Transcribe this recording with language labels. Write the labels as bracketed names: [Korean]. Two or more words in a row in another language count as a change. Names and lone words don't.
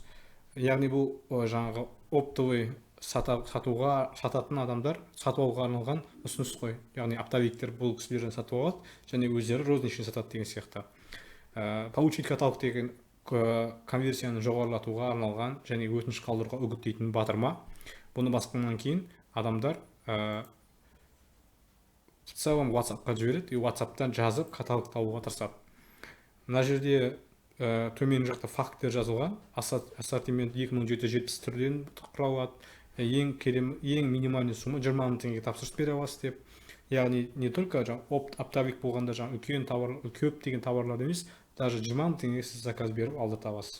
[Kazakh] Яғни бұл жаңағы оптовый сататын адамдар сатып алуға арналған ұсыныс қой. Яғни оптовиктер бұл кісілерден сатып алады, және өздері розничный сатады деген сияқты. [Russian] Получить каталог [Kazakh] деген конверсияны жоғарылатуға арналған және өтініш қалдыруға үгіттейтін батырма. Бұны басқаннан кейін адамдар [Russian] в целом [Kazakh] WhatsApp-қа жібереді, и WhatsApp-тан жазып каталог табуға тырысады. Мына жерде төмен жақта фактілер жазылған. Ассортимент 2770 түрден құралады. Ең минимальный сумма 20 мың теңге тапсырыс бере аласыз деп. Яғни [Russian] не только [Kazakh] оптовик болғанда үлкен товар, көп деген товарлар емес, даже 20 мың теңге сіз заказ беріп алдырта аласыз.